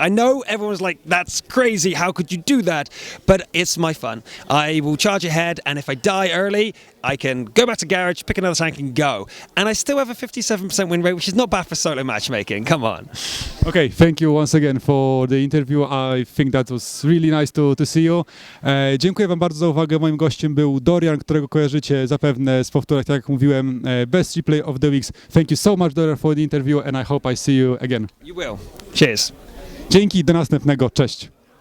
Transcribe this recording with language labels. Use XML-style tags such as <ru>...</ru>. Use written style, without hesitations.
<en>I know everyone's like, that's crazy, how could you do that? But it's my fun. I will charge ahead, and if I die early, I can go back to garage, pick another tank and go. And I still have a 57% win rate, which is not bad for solo matchmaking. Come on. Okay, thank you once again for the interview. I think that was really nice to see you.</en> <pl>Dziękuję wam bardzo za uwagę. Moim gościem był Dorjan, którego kojarzycie zapewne z powtórek, tak jak mówiłem, Best Replay of the Weeks.</pl> <en>Thank you so much, Dorjan, for the interview, and I hope I see you again. You will. Cheers.</en> <pl>Dzięki, do następnego. Cześć.</pl>